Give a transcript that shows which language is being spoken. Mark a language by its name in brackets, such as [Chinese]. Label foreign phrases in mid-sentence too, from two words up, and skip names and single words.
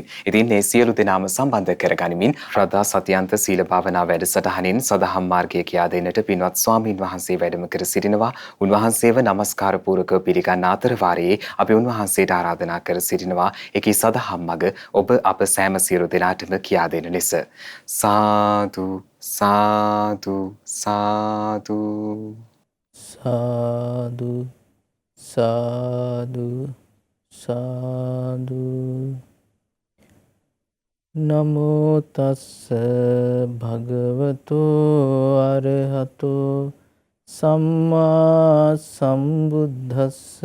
[Sinhala] ඉතින් මේ සියලු දෙනාම සම්බන්ධ කරගනිමින් ශ්‍රද්ධා සතියන්ත සීල භාවනා වැඩසටහනින් සදහම් මාර්ගය කියා දෙන්නට පින්වත් ස්වාමීන් වහන්සේ වැඩම කර සිටිනවා. උන්වහන්සේව නමස්කාර පූර්වකව පිළිගන්න අතර වාරයේ අපි උන්වහන්සේට ආරාධනා කර සිටිනවා එකී සදහම් මඟ ඔබ අප සෑම සියලු දෙනාටම කියා දෙන ලෙස. සාදු සාදු සාදු සාදු සාදු සාදු. [Pali] නමෝ තස්ස භගවතෝ අරහතෝ සම්මා සම්බුද්දස්ස.